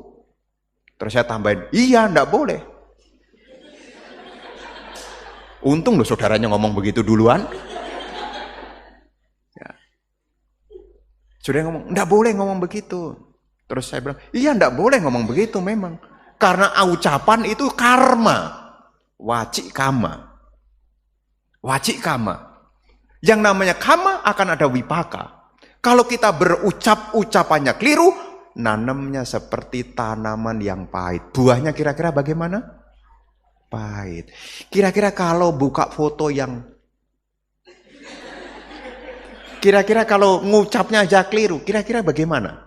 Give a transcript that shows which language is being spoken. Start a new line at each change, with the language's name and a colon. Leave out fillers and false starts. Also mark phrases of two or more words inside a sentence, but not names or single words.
Indonesian: Terus saya tambahin, iya ndak boleh. Untung loh saudaranya ngomong begitu duluan. Ya. Sudah ngomong, ndak boleh ngomong begitu. Terus saya bilang, iya ndak boleh ngomong begitu memang. Karena ucapan itu karma.
Pali: Wajik kama. Wajik kama.
Indonesian: Yang namanya kama akan ada wipaka. Kalau kita berucap ucapannya keliru, nanamnya seperti tanaman yang pahit. Buahnya kira-kira bagaimana? Pahit. Kira-kira kalau buka foto yang kira-kira kalau ngucapnya aja keliru, kira-kira bagaimana?